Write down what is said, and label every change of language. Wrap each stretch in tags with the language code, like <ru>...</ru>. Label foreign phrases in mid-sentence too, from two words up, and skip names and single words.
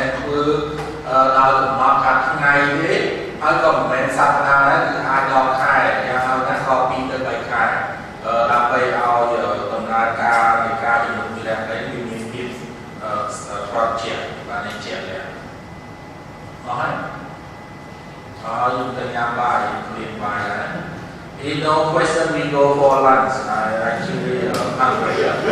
<km>ធ្វើដោយកំណត់ថាថ្ងៃទេហើយក៏មិនមែនសប្តាហ៍ដែរគឺអាចដល់ខែយ៉ាងហោចណាស់ក៏2 ទៅ 3 ខែដើម្បីឲ្យដំណើរការនៃការជំនុំជម្រះនេះមានភាពស្របជាក់បានជាក់ដែរអស់ហើយយើងទៅញ៉ាំបាយគ្លៀនបាយដែរ</km> <en>If no question we go for lunch. I actually hungry.</en>